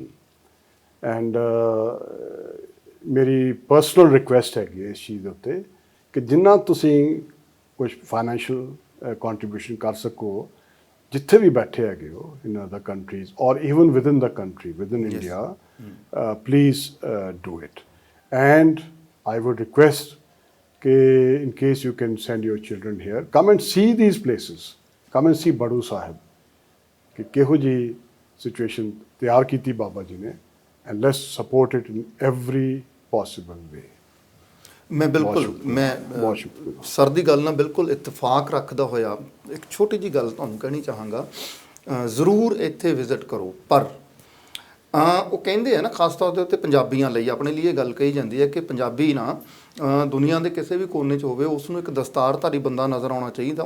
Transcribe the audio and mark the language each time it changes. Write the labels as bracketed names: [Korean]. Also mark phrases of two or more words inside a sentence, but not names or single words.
[Punjabi] ਐਂਡ ਮੇਰੀ [English] personal request [Punjabi] ਹੈਗੀ ਇਸ ਚੀਜ਼ ਦੇ ਉੱਤੇ ਕਿ ਜਿੰਨਾ ਤੁਸੀਂ ਕੁਝ [English] financial contribution [Punjabi] ਕਰ ਸਕੋ, ਜਿੱਥੇ ਵੀ ਬੈਠੇ ਹੈਗੇ ਹੋ [English] in other countries [Punjabi] ਔਰ [English] even within the country, within India, please do it. and I would request ਕਿ in case you can send your children here, come and see these places, come and see [Punjabi] ਬੜੂ ਸਾਹਿਬ ਕਿ ਕਿਹੋ ਜਿਹੀ ਸਿਚੁਏਸ਼ਨ ਤਿਆਰ ਕੀਤੀ ਬਾਬਾ ਜੀ ਨੇ, [English] and let's support it in every possible way. [Punjabi] ਮੈਂ ਸਰ ਦੀ ਗੱਲ ਨਾਲ ਬਿਲਕੁਲ ਇਤਫਾਕ ਰੱਖਦਾ ਹੋਇਆ ਇੱਕ ਛੋਟੀ ਜਿਹੀ ਗੱਲ ਤੁਹਾਨੂੰ ਕਹਿਣੀ ਚਾਹਾਂਗਾ। ਜ਼ਰੂਰ ਇੱਥੇ ਵਿਜ਼ਿਟ ਕਰੋ, ਪਰ ਉਹ ਕਹਿੰਦੇ ਆ ਨਾ, ਖਾਸ ਤੌਰ ਦੇ ਉੱਤੇ ਪੰਜਾਬੀਆਂ ਲਈ, ਆਪਣੇ ਲਈ ਇਹ ਗੱਲ ਕਹੀ ਜਾਂਦੀ ਹੈ ਕਿ ਪੰਜਾਬੀ ਨਾ ਦੁਨੀਆ ਦੇ ਕਿਸੇ ਵੀ ਕੋਨੇ 'ਚ ਹੋਵੇ, ਉਸ ਨੂੰ ਇੱਕ ਦਸਤਾਰਧਾਰੀ ਬੰਦਾ ਨਜ਼ਰ ਆਉਣਾ ਚਾਹੀਦਾ।